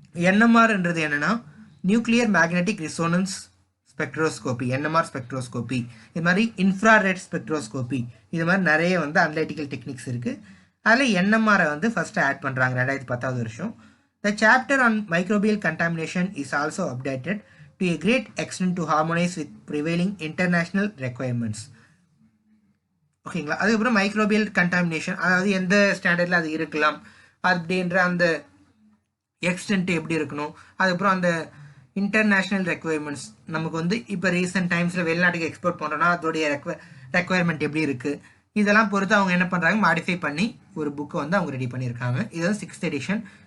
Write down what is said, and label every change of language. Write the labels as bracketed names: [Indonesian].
[Tamil] என்எம்ஆர்ன்றது என்னென்னா nuclear magnetic resonance spectroscopy, NMR spectroscopy, இது மாதிரி இன்ஃப்ராரெட் ஸ்பெக்ட்ரோஸ்கோபி, இது மாதிரி நிறைய வந்து அனலைட்டிக்கல் டெக்னிக்ஸ் இருக்குது. அதில் என்எம்ஆரை வந்து ஃபஸ்ட்டு ஆட் பண்ணுறாங்க 2010 வருஷம். [English] The chapter on microbial contamination is also updated to a great extent to harmonize with prevailing international requirements. [Tamil] ஓகேங்களா. அதுக்கப்புறம் மைக்ரோபியல் கண்டாமினேஷன், அதாவது எந்த ஸ்டாண்டர்டில் அது இருக்கலாம் அப்படின்ற அந்த எக்ஸ்டென்ட் எப்படி இருக்கணும், அதுக்கப்புறம் அந்த இன்டர்நேஷ்னல் ரெக்குவயர்மெண்ட்ஸ், நமக்கு வந்து இப்போ ரீசெண்ட் டைம்ஸில் வெளிநாட்டுக்கு எக்ஸ்போர்ட் பண்ணுறோன்னா அதோடைய ரெக்குவயர்மெண்ட் எப்படி இருக்குது, இதெல்லாம் பொறுத்து அவங்க என்ன பண்ணுறாங்க, மாடிஃபை பண்ணி ஒரு புக்கை வந்து அவங்க ரெடி பண்ணியிருக்காங்க. இது வந்து 6th எடிஷன்.